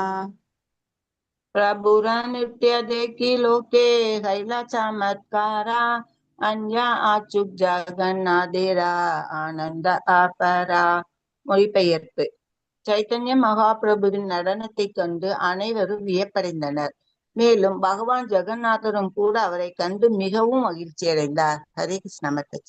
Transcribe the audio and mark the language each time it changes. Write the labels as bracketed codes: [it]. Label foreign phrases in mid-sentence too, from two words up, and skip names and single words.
[bn] প্রভুর নৃত্য দেখি লোকে হৈল চমৎকার অন্য আছুক জগন্নাথের আনন্দ অপার. [ta] மொழிபெயர்ப்பு. சைத்தன்ய மகாபிரபுவின் நடனத்தைக் கண்டு அனைவரும் வியப்படைந்தனர். மேலும் பகவான் ஜெகநாதரும் கூட அவரை கண்டு மிகவும் மகிழ்ச்சி அடைந்தார். ஹரே கிருஷ்ண மாதாஜி.